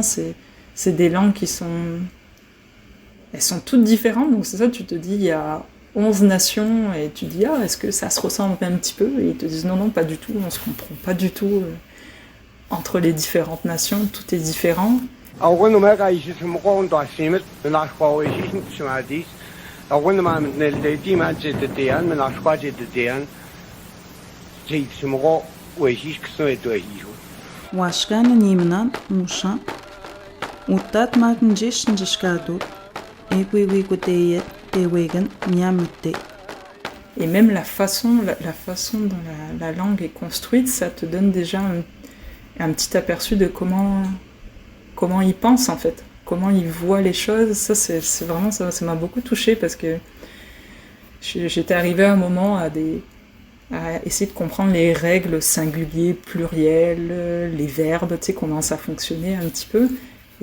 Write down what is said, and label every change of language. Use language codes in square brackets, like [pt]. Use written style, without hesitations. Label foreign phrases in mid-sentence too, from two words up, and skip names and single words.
[fr] C'est des langues elles sont toutes différentes, donc c'est ça, tu te dis, il y a 11 nations, et tu dis, est-ce que ça se ressemble un petit peu? Et ils te disent, non, pas du tout, on se comprend pas du tout entre les différentes nations, tout est différent. Washkan nimnan musha utat magnjish njishkado equiwikoteyet tewegan nyamite. Et même la façon dont la langue est construite, ça te donne déjà un petit aperçu de comment ils pensent en fait. Comment ils voient les choses, ça c'est vraiment, ça m'a beaucoup touchée parce que j'étais arrivée à un moment à essayer de comprendre les règles singuliers, pluriels, les verbes, comment ça fonctionnait un petit peu.